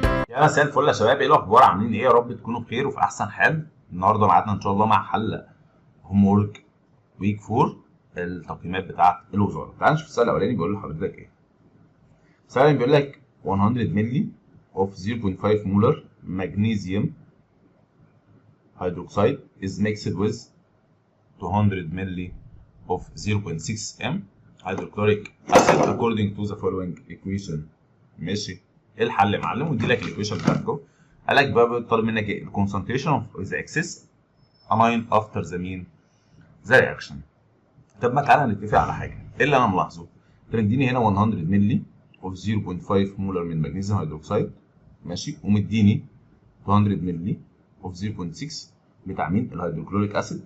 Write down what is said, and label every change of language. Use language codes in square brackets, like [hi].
[ar] يا مساء الفل يا شباب، ايه الاخبار؟ عاملين ايه؟ يا رب تكونوا بخير وفي احسن حال. النهارده ميعادنا ان شاء الله مع حل هوم وورك ويك 4 التقييمات بتاعه الوزاره. تعال نشوف السؤال الاولاني بيقول لحضرتك ايه. السؤال الاولاني بيقول لك [en] 100 milli of 0.5 molar magnesium hydroxide is mixed with 200 milli of 0.6 m hydrochloric acid according to the following equation. [ar] ماشي، ايه الحل يا معلم؟ ودي لك الايكويشن بتاعته. قال لك بقى طالب منك ايه؟ [en] الكونسنتريشن of the excess amine after the main? The reaction. [ar] طب ما تعالى نتفق على حاجه، ايه اللي انا ملاحظه؟ انت مديني هنا 100 مللي اوف 0.5 مولر من مغنيسيوم هيدروكسيد، ماشي، ومديني 200 مللي اوف 0.6 بتاع مين؟ الهيدروكلوريك اسيد.